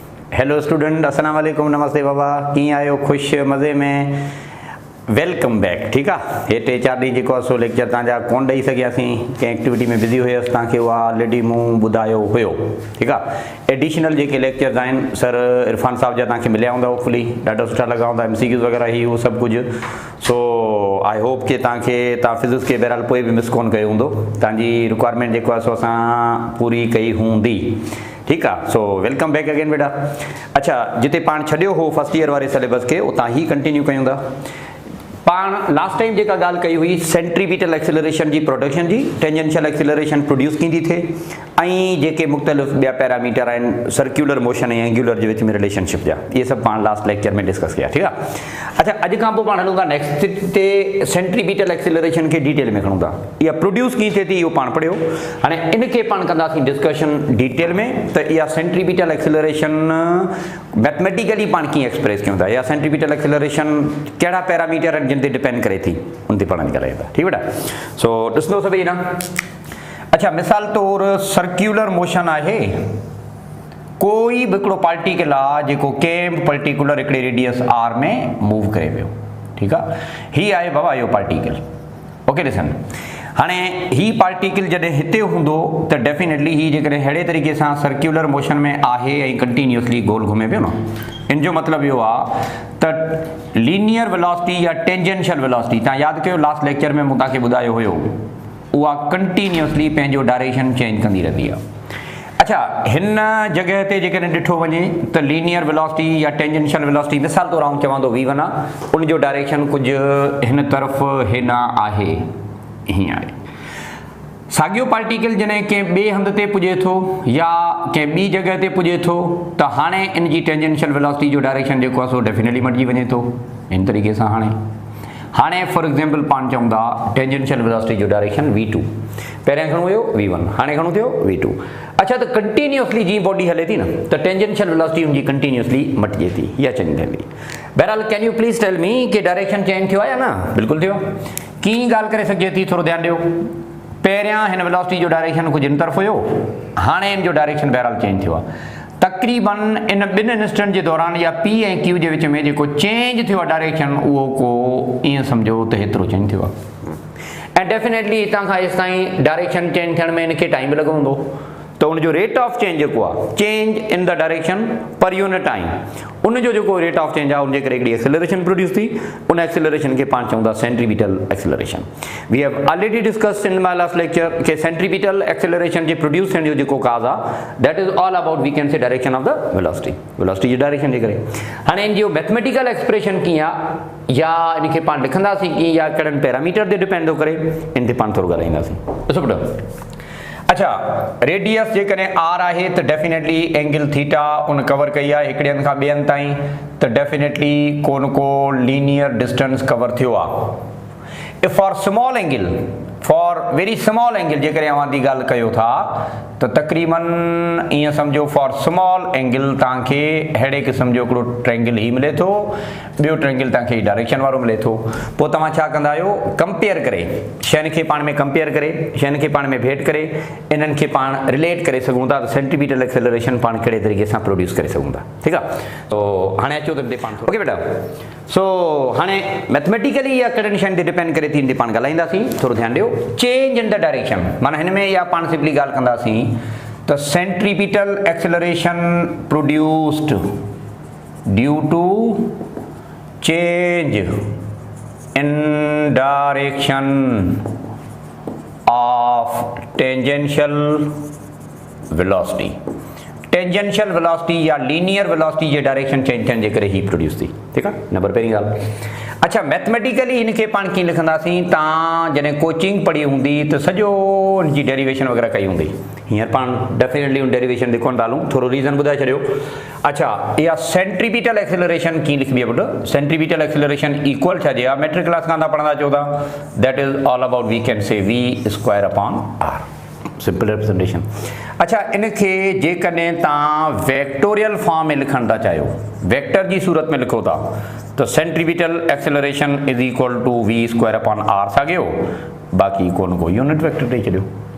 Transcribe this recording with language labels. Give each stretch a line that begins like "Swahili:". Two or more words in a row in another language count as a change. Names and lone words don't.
English: hello student,
Arabic: السلام عليكم,
English: नमस्ते बाबा,
Sindhi: कीअं आहियो? ख़ुशि मज़े में?
English: welcome back.
Urdu: ٹھیک ہے,
Sindhi: ये 3-4 ॾींहं जेको आहे सो लेक्चर तव्हांजा कोन ॾेई सघियासीं, कंहिं एक्टिविटी में बिज़ी हुयसि, तव्हांखे उहा ऑलरेडी मूं ॿुधायो हुयो। ठीकु आहे, एडिशनल जेके लेक्चर्स आहिनि सर इरफान साहब जा तव्हांखे मिलिया हूंदा, होपफुली ॾाढा सुठा लॻा हूंदा, MCQs वग़ैरह ही उहो सभु कुझु। सो
English: I hope
Sindhi: कि तव्हां फिज़िक्स खे बहरहाल पोइ बि मिस कोन कयो हूंदो, तव्हांजी रिक्वायरमेंट जेको आहे सो असां पूरी कई हूंदी।
Urdu: ٹھیک ہے,
English: so welcome back again बेटा।
Sindhi: अच्छा, जिते पाण छॾियो हो
English: first year
Sindhi: वारे सिलेबस के उतां ही कंटिन्यू कयूं था। पाण
English: last time
Sindhi: जेका ॻाल्हि कई हुई
English: centripetal acceleration
Sindhi: जी प्रोडक्शन जी,
English: tangential acceleration produce
Sindhi: कींदी थिए, ऐं जेके मुख़्तलिफ़ ॿिया पैरामीटर आहिनि
English: circular motion
Sindhi: ऐं एंगुलर जे विच में रिलेशनशिप जा, ये सभु पाण
English: last lecture
Sindhi: में डिस्कस कया। ठीक आहे। अच्छा, अॼु खां पोइ पाण हलूं था नेक्स्ट ते
English: centripetal acceleration
Sindhi: खे डिटेल में खणूं था। इहा प्रोड्यूस कीअं थिए थी इहो पाण पढ़ियो, हाणे इनखे पाण कंदासीं डिस्कशन डिटेल में। त इहा
English: centripetal acceleration mathematically
Sindhi: पाण कीअं एक्सप्रेस कयूं था, या
English: centripetal acceleration
Sindhi: कहिड़ा पैरामीटर आहिनि जिन ते डिपेंड करे थी, उन ते पढ़ण करे था। ठीक बेटा, सो ॾिसंदो सभई ना। अच्छा, मिसाल तौर
English: circular motion
Sindhi: आहे, कोई भी हिकिड़ो पार्टिकल आहे जेको कंहिं पर्टिकुलर हिकिड़े रेडियस आर में मूव करे पियो। ठीक आहे, ही आहे बाबा इहो पार्टिकल। ओके, ॾिसन हाणे ही पार्टिकल जॾहिं हिते हूंदो त डेफिनेटली ही जेकॾहिं अहिड़े तरीक़े सां
English: circular motion
Sindhi: में आहे ऐं कंटिन्यूअसली गोल घुमे पियो न, इन जो मतिलबु इहो आहे त
English: linear velocity
Sindhi: या
English: tangential velocity,
Sindhi: तव्हां यादि कयो
English: last lecture
Sindhi: में मूं तव्हांखे ॿुधायो हुयो, उहा कंटिन्यूअसली पंहिंजो
English: direction change
Sindhi: कंदी रहंदी आहे। अच्छा, हिन जॻह ते जेकॾहिं ॾिठो वञे त
English: linear velocity
Sindhi: या
English: tangential velocity,
Sindhi: मिसाल तौर आउं चवां थो V1 आहे, उनजो डायरेक्शन कुझु हिन तरफ़ हिन आहे, हीअं आहे। साॻियो पार्टिकल जॾहिं कंहिं ॿिए हंध ते पुॼे थो या कंहिं ॿी जॻह ते पुॼे थो त हाणे इन जी
English: tangential velocity
Sindhi: जो डायरेक्शन जेको आहे सो डेफिनेटली मटिजी वञे थो इन तरीक़े सां। हाणे
English: for example
Sindhi: पाण चऊं था
English: tangential velocity
Sindhi: जो डायरेक्शन V2, पहिरियां खणो हुयो V1, हाणे खणो थियो V2। अच्छा, त कंटिन्यूअसली जीअं बॉडी हले थी न त
English: tangential velocity
Sindhi: उनजी कंटिन्यूअसली मटिजे थी या चेंज थिए थी। बहरहाल
English: can you please tell me
Sindhi: कि
English: direction change
Sindhi: थियो आहे या न? बिल्कुलु थियो। कीअं ॻाल्हि करे सघिजे थी, थोरो ध्यानु ॾियो। पहिरियां हिन वेलोसिटी जो डायरेक्शन कुझु इन तरफ़ हुयो, हाणे इन जो डायरेक्शन बहरहाल चेंज थियो आहे। तक़रीबन इन ॿिनि इंस्टेंट जे दौरान या P ऐं Q जे विच में जेको चेंज थियो आहे डायरेक्शन, उहो को ईअं सम्झो त हेतिरो चेंज थियो आहे। ऐं डेफिनेटली हितां खां हेसि ताईं
English: direction change
Sindhi: थियण में इनखे टाइम लॻो हूंदो, त उनजो
English: rate of change
Sindhi: जेको आहे,
English: change in the direction per unit time,
Sindhi: उनजो जेको
English: rate of change
Sindhi: आहे उनजे करे हिकिड़ी एक्सेलरेशन प्रोड्यूस थी। उन एक्सेलरेशन खे पाण चऊं था
English: centripetal acceleration. we have already discussed in my last lecture
Sindhi: कि
English: centripetal acceleration
Sindhi: जे प्रोड्यूस थियण जो जेको काज़ आहे,
English: that is all about we can say direction of the velocity,
Sindhi: वेलोसिटी जी डायरेक्शन जे करे। हाणे इन जो
English: mathematical expression
Sindhi: कीअं आहे, या इनखे पाण लिखंदासीं कीअं, या कहिड़नि पैरामीटर ते डिपेंड थो करे, इन ते पाण थोरो ॻाल्हाईंदासीं। ॾिसो बेटा, अच्छा, रेडियस जेकॾहिं R आहे त डेफिनेटली
English: angle theta
Sindhi: उन कवर कई आहे हिकिड़े हंध खां ॿिए हंध ताईं, त डेफिनेटली को न को
English: linear distance
Sindhi: कवर थियो आहे।
English: if for small angle, for very small angle
Sindhi: जेकॾहिं अवां थी ॻाल्हि कयो था त तक़रीबन ईअं सम्झो
English: for small angle
Sindhi: तव्हांखे अहिड़े क़िस्म जो हिकिड़ो ट्रायंगल ही मिले थो, ॿियो ट्रायंगल तव्हांखे डायरेक्शन वारो मिले थो। पोइ तव्हां छा कंदा आहियो, कंपेयर करे शयुनि खे पाण में, कंपेयर करे शयुनि खे पाण में भेट करे इन्हनि खे पाण रिलेट करे सघूं था, त
English: centripetal acceleration
Sindhi: पाण कहिड़े तरीक़े सां प्रोड्यूस करे सघूं था। ठीकु आहे, तो हाणे अचो त पाण ओके बेटा। सो हाणे मैथमेटिकली इहा कहिड़नि शयुनि ते डिपेंड करे थी, इन ते पाण ॻाल्हाईंदासीं। थोरो ध्यानु ॾियो,
English: change in the direction,
Sindhi: माना हिन में इहा पाण सिंपली ॻाल्हि कंदासीं त
English: centripetal acceleration produced due to change in direction of tangential velocity, tangential velocity
Sindhi: या
English: linear velocity
Sindhi: जे
English: direction change
Sindhi: थियण जे करे ही प्रोड्यूस थी। ठीकु आहे, नंबर पहिरीं ॻाल्हि। अच्छा, मैथमेटिकली इनखे पाण कीअं लिखंदासीं, तव्हां जॾहिं कोचिंग पढ़ी हूंदी त सॼो इनजी डेरिवेशन वग़ैरह कई हूंदी, हींअर पाण डेफिनेटली उन डेरिवेशन ते कोन था हलूं, थोरो रीज़न ॿुधाए छॾियो। अच्छा, इहा
English: centripetal acceleration
Sindhi: कीअं लिखबी आहे पुटु?
English: centripetal acceleration equal
Sindhi: छा जे आहे,
English: matric class
Sindhi: खां तव्हां पढ़ंदा अचो था,
English: that is all about we can say V² upon R, simple representation.
Sindhi: अच्छा, इनखे जेकॾहिं तव्हां
English: vectorial form
Sindhi: में लिखण था चाहियो, वेक्टर जी सूरत में लिखो था, तो
English: centripetal acceleration is equal to V² upon R
Sindhi: साॻियो, बाक़ी को न को
English: unit vector
Sindhi: ॾेई छॾियो।